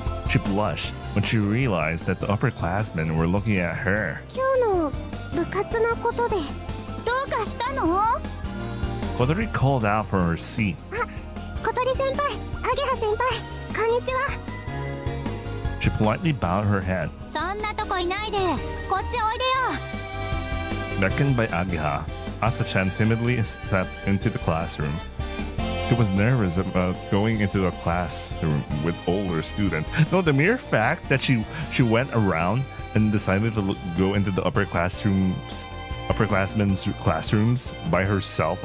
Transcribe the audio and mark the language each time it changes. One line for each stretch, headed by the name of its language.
English: She blushed when she realized that the upperclassmen were looking at her.
Japanese: 今日の部活のことでどうかしたの？
English: Kotori called out from her seat.
Japanese: 小鳥先輩、アゲハ先輩、こんにちは。
English: She politely bowed her head.
Japanese: そんなとこいないでこっちおいでよ。
English: Beckoned by Ageha, Asa-chan timidly stepped into the classroom. She was nervous about going into a classroom with older students. No, the mere fact that she went around and decided to go into the upperclassmen's classrooms by herself.